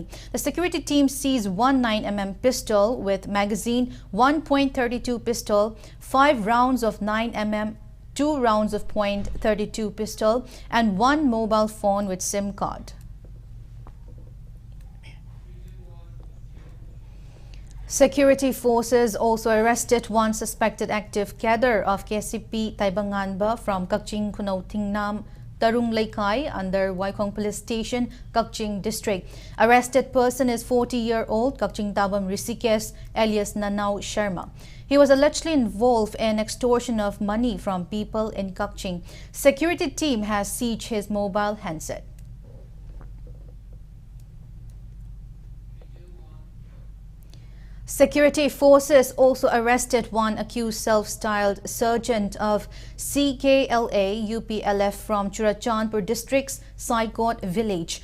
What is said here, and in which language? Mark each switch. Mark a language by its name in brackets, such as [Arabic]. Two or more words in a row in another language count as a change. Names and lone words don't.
[English] The security team seized one 9mm pistol with magazine, 1.32 pistol, 5 rounds of 9mm, 2 rounds of .32 pistol, and 1 mobile phone with SIM card. Security forces also arrested one suspected active cadre of KCP Taibanganba from Kakching Kunau Tingnam Tarung Laikai under Waikong Police Station, Kakching District. Arrested person is 40-year-old Kakching Tabam Rishikesh alias Nanau Sharma. He was allegedly involved in extortion of money from people in Kakching. Security team has seized his mobile handset. Security forces also arrested one accused self-styled sergeant of CKLA UPLF from Churachandpur district's Saikot village.